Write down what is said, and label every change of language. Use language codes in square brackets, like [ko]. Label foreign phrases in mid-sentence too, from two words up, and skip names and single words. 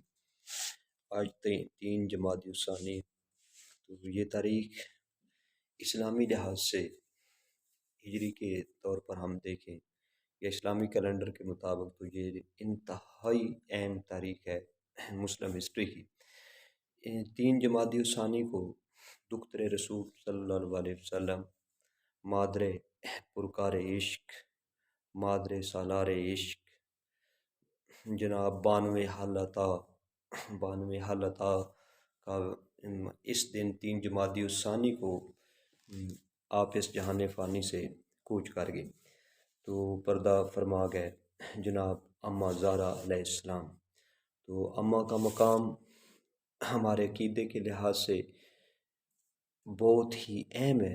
[ur] آج 3 جمادی الثانی، تو یہ تاریخ اسلامی لحاظ سے ہجری کے طور پر ہم دیکھیں یا اسلامی کیلنڈر کے مطابق تو یہ انتہائی اہم تاریخ ہے مسلم ہسٹری کی۔ 3 جمادی الثانی کو دختر رسول صلی اللہ علیہ وسلم، مادر پرکار عشق، مادر سالار عشق، جناب بانوے حال عطا کا اس دن 3 جمادی الثانی کو آپ اس جہان فانی سے کوچ کر گئے تو پردہ فرما گئے جناب اماں زہرا علیہ السلام۔ تو اماں کا مقام ہمارے عقیدے کے لحاظ سے بہت ہی اہم ہے۔